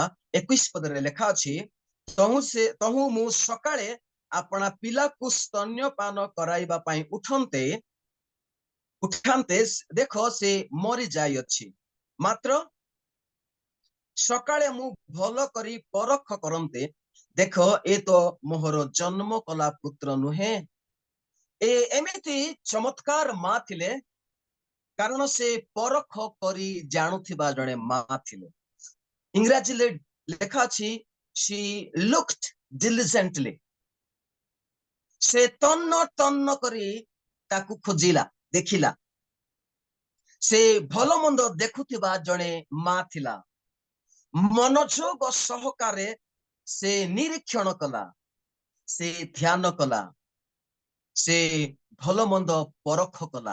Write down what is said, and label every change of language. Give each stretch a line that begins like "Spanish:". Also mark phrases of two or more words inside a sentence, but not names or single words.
Odia: 21 ପଦରେ ଲେଖା ଅଛି, ତହୁ ମୁଁ ସକାଳେ ଆପଣା ପିଲାକୁ ସ୍ତନ୍ୟପାନ କରାଇବା ପାଇଁ ଉଠାନ୍ତେ ଦେଖ ସେ ମରି ଯାଇଅଛି, ମାତ୍ର ସକାଳେ ମୁଁ ଭଲ କରି ପରଖ କରନ୍ତେ ଦେଖ ଏ ତ ମୋହର ଜନ୍ମ କଲା ପୁତ୍ର ନୁହେଁ। ଏମିତି ଚମତ୍କାର ମା ଥିଲେ କାରଣ ସେ ପରଖ କରି ଜାଣୁଥିବା ଜଣେ ମା ଥିଲେ। ଇଂରାଜୀରେ ଲେଖା ଅଛି
English: she looked diligently,
Odia: ସେ ତନ୍ନ ତନ୍ନ କରି ତାକୁ ଖୋଜିଲା, ଦେଖିଲା। ସେ ଭଲ ମନ୍ଦ ଦେଖୁଥିବା ଜଣେ ମା ଥିଲା। ମନୋଯୋଗ ସହକାରେ ସେ ନିରୀକ୍ଷଣ କଲା, ସେ ଧ୍ୟାନ କଲା, ସେ ଭଲ ମନ୍ଦ ପରଖ କଲା।